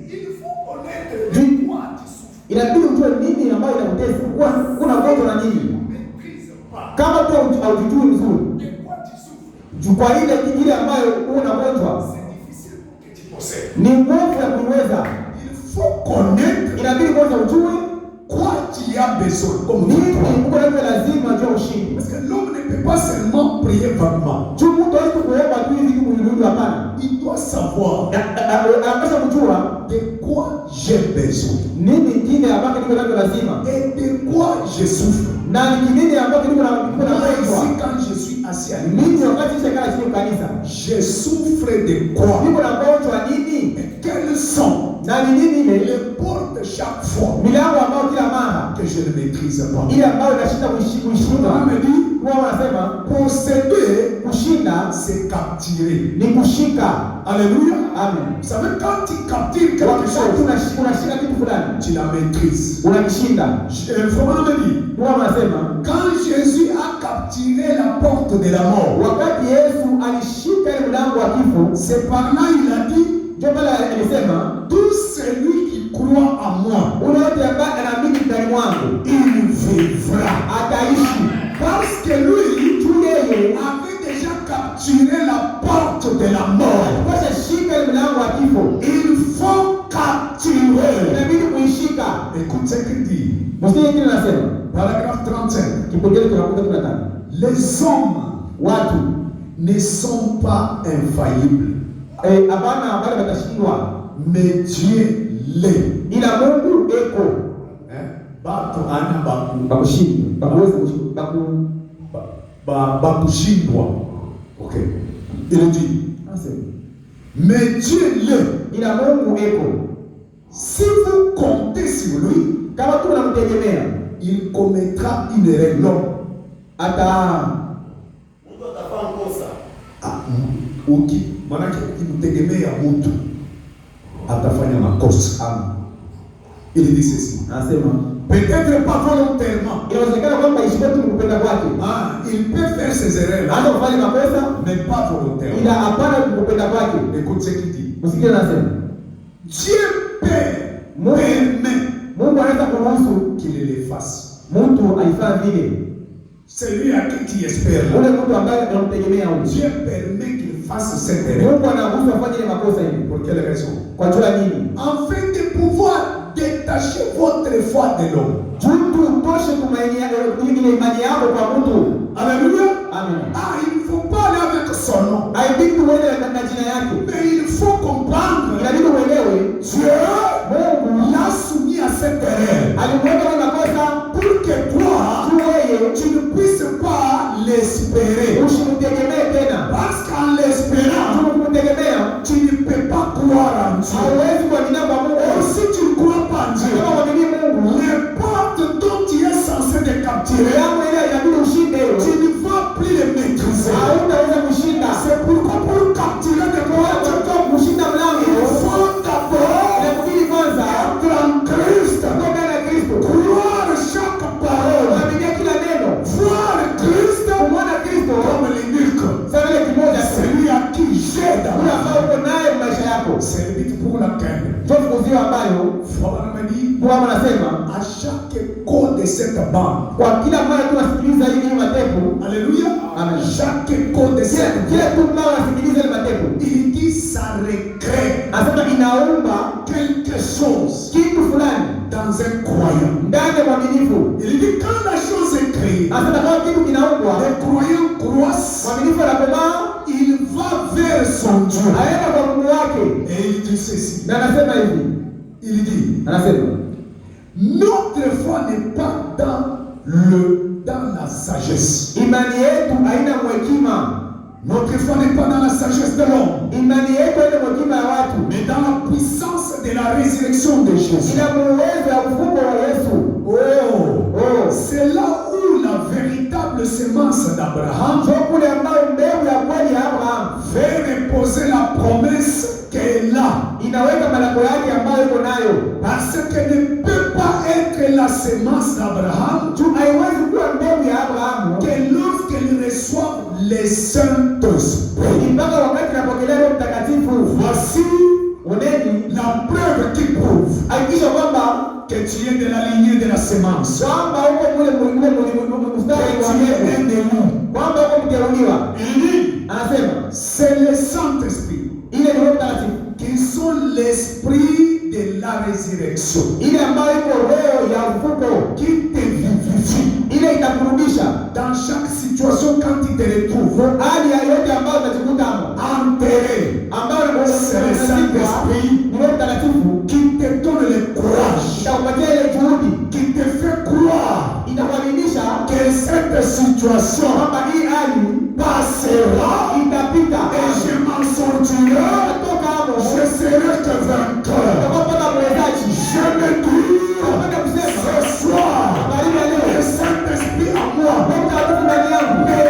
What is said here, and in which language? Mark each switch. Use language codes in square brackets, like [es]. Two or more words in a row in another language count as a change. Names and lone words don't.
[sw] Inabidi ujue nini ambayo inakutesa, kuna gonjwa na nini. Kama tu haujui vizuri kwa ile ambayo unagonjwa, ni nguvu ya kuiweza. Inabidi kwanza ujue [fr] Quoi tu as besoin comme [sw] nini [fr] toi. [sw] uko nayo, lazima jua ushindi. [fr] Parce que l'homme ne peut pas seulement prier vaguement. [sw] Juu mtu hawezi kuomba tu hivi tu mwili, hapana. [fr] Il doit savoir [sw] Anapaswa kujua [fr] de quoi j'ai besoin [sw] nini kile ambacho niko nacho lazima, [fr] et de quoi je souffre. [sw] na ni nini ambacho niko na [fr] Moi, [sw] gonjwa. [fr] ici, quand je suis assis à l'église, [sw] Mimi wakati nishakaa chini kanisa, [fr] je souffre de quoi? [sw] niko na gonjwa nini [fr] Et quelles sont [sw] na ni nini ile [fr] les portes chaque fois [sw] milango ambayo kila mara [fr] que je ne maîtrise pas? [sw] ile ambayo inashinda [fr] On [sw] kuishinda. [fr] me dit, [sw] huwa wanasema [fr] posséder, [sw] kushinda [fr] c'est capturer. [sw] ni kushika. [fr] Alléluia. [sw] Amen. [fr] Vous savez, quand tu captures quelque [sw] Wakati [fr] chose, [sw] unashika kitu fulani, [fr] tu la maîtrises. [sw] unakishinda. [fr] Comment me dire? [sw] Huwa wanasema [fr] Quand Jésus a capturé la porte de la mort, [sw] wakati Yesu alishika ile mlango wa kifo, [fr] c'est par là il a dit, [sw] ndio pale alisema [fr] tout celui qui croit en moi, [sw] ule yote ambaye anaamini ndani mwangu [fr] il vivra. [sw] ataishi. [fr] Parce que lui, [sw] Tu yeye [fr] avait déjà capturé la porte de la mort. [sw] alipasha shika ile mlango wa kifo, [fr] Il faut capturer. [sw] inabidi kuishika. [fr] Écoute ce qu'il dit. [sw] Mstari kile nasema [fr] Paragraphe 35. [sw] kipengele tunakuta 15. [fr] Les hommes [sw] Watu [fr] ne sont pas infaillibles, [sw] hapana bali watashindwa, [fr] mais Dieu l'est. [sw] ila Mungu eko [ln] Bato ana bakushindwa, bakuweza bakushindwa. [fr] Ok. Il dit, mais Dieu l'est. [sw] ila Mungu eko. [fr] Si vous comptez sur lui, [sw] Kama tu unamtegemea, [fr] il commettra une erreur. [sw] Mtu atafanya kosa. Manake ukimtegemea mtu atafanya makosa. [fr] Il dit ceci. [sw] anasema [fr] Peut-être pas volontairement. [sw] inawezekana kwamba ishike tu kupenda kwake, [fr] Il peut faire ses erreurs là, [sw] hata kufanya makosa, [fr] mais pas volontairement. [sw] ila hapana kupenda kwake. [fr] Écoute ce qu'il dit. [sw] Msikie anasema [fr] Dieu permet [sw] Mungu anaweza kuruhusu [fr] qu'il le fasse. [sw] mtu aifanye vile, [fr] Celui à qui tu espères, [sw] ule mtu ambaye unamtegemea huyo. [fr] Dieu permet qu'il fasse cette erreur. [sw] Mungu anaruhusu afanye ile makosa hivi. [fr] Pour quelle raison? [sw] Kwa jua nini? [fr] Afin de pouvoir détacher votre foi de l'homme. [sw] Mtu utoshe tumaini yako, ile imani yako kwa mtu. [fr] Alléluia. [sw] Amen. [fr] Il ne faut pas aller avec son nom. [sw] Haibidi uende na jina yake, [fr] Mais il faut comprendre. [sw] inabidi uelewe [fr] Dieu [sw] Mungu [fr] l'a soumis à cette erreur. [sw] alimweka ile makosa [fr] Pour que toi, [sw] tu wewe [fr] tu ne puisses pas l'espérer. [sw] usimtegemee tena. [fr] Parce qu'en l'espérant, [sw] Kumtegemea [fr] tu ne peux pas croire en Dieu. [sw] hauwezi kuamini kwa Mungu. [fr] Et si tu ne crois pas en Dieu, [sw] Kama uamini Mungu, [fr] les portes dont tu es censé te capturer, [sw] yangu ile inabidi ushinde hiyo. [fr] tu ne vas plus les maîtriser. [sw] Hautaweza kushinda. [fr] C'est pourquoi pour capturer des portes, [sw] Kwa kushinda mlango [fr] il faut d'abord [sw] inabidi kwanza [fr] être en Christ, [sw] kutoka na Kristo. [fr] croire chaque parole, [sw] Kuamini kila neno. [fr] voir Christ [sw] Kumwona Kristo [fr] comme l'unique, [sw] sawa ile kimoja. [fr] celui à qui j'ai dans [sw] Ule [fr] la [sw] ambao uko naye maisha yako. [fr] C'est le but pour laquelle, [sw] Ndio fukuzio ambayo [fr] Frère me dit, [sw] kwa anasema [fr] à chaque code de cette bande, [sw] kwa kila mara tunasikiliza hii matepo. [fr] alléluia, [sw] Amen. [fr] chaque code de cette [sw] Kila [fr] bande, [sw] tu mara unasikiliza ile matepo. [fr] il dit ça recrée [sw] Anasema inaumba [fr] quelque chose [sw] kitu fulani [fr] dans un croyant. [sw] ndani ya mwaminifu. [fr] Il dit quand la chose est créée, [sw] Anasema kama kitu kinaumbwa, [fr] les croyants croissent, [sw] mwaminifu anakomaa, [fr] il va vers son Dieu. [sw] aenda kwa Mungu wake. [fr] Et il dit ceci, [sw] Na anasema hivi, [fr] il dit, [sw] anasema [fr] notre foi n'est pas dans la sagesse. [sw] imani yetu haina hekima. [fr] Notre foi n'est pas dans la sagesse de l'homme, [sw] Imani yetu haina hekima ya watu, [fr] mais dans la puissance de la résurrection de Jésus. [sw] ina uwezo ya ufufuko wa Yesu. [fr] C'est là où la véritable semence d'Abraham [sw] Ndio kule ambao mbegu ya kweli ya Abraham [fr] fait reposer la promesse qu'elle a. [sw] inaweka malako yake ambayo iko nayo. [fr] Parce qu'elle ne peut pas être la semence d'Abraham [sw] Tu haiwezi kuwa mbegu ya Abrahamu [fr] que lorsqu'elle reçoit le Saint-Esprit. [sw] mpaka wakati napokelea Roho Mtakatifu. [fr] Voici [sw] Oneni [fr] la preuve qui prouve [sw] hakikisha kwamba [fr] que tu es de la lignée de la semence. [sw] kwamba uko mule mstari wa [fr] Que tu es un [sw] mbegu, [fr] de nous. [sw] kwamba uko mteuliwa. [fr] Il dit, [sw] Anasema [fr] c'est le Saint-Esprit [sw] ile ni Roho Mtakatifu, [fr] qui sont l'esprit de la résurrection, [sw] ile ambayo iko roho ya ufufuko, [fr] qui te vivifie [sw] ile itakurudisha [fr] dans chaque situation quand tu te retrouves [sw] hali ya yote ambayo unajikuta [fr] enterré. [sw] ambayo [fr] C'est le Saint-Esprit [sw] ni Roho Mtakatifu [fr] qui te donne le courage, [sw] itakupatia ile juhudi, [fr] qui te fait croire [sw] itakuaminisha [fr] que cette situation [sw] kwamba hii hali [fr] passera [sw] itapita, [fr] et je m'en sortirai. [sw] toka hapo [fr] Je serai que vainqueur. [sw] utakapata mwezaji. [fr] Je me dis [sw] Napenda kusema [fr] ce soir, [sw] habari ya [fr] le [sw] leo, [fr] Saint-Esprit à moi, [sw] Roho Mtakatifu ndani yangu